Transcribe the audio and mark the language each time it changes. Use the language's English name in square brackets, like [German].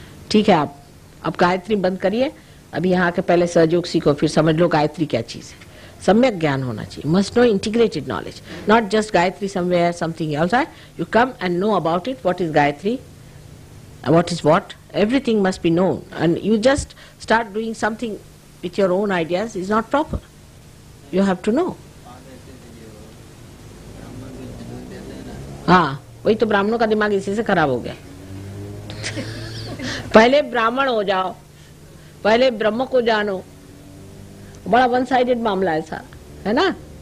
[Hindi] ठीक है, आप अब गायत्री बंद करिए. अभी यहाँ के पहले सहयोग सीखो, फिर समझ लो गायत्री क्या चीज है. सम्यक ज्ञान होना चाहिए. [English] Must know integrated knowledge, not just Gayatri somewhere, something else. You come and know about it. What is Gayatri? What is what? Everything must be known. And you just start doing something with your own ideas is not proper. You have to know. [Hindi] हाँ, वही तो ब्राह्मणों का दिमाग इसी से खराब हो गया. पहले ब्राह्मण हो जाओ, पहले ब्रह्म को जानो. बड़ा [English] one sided [Hindi] मामला है सारा, है ना?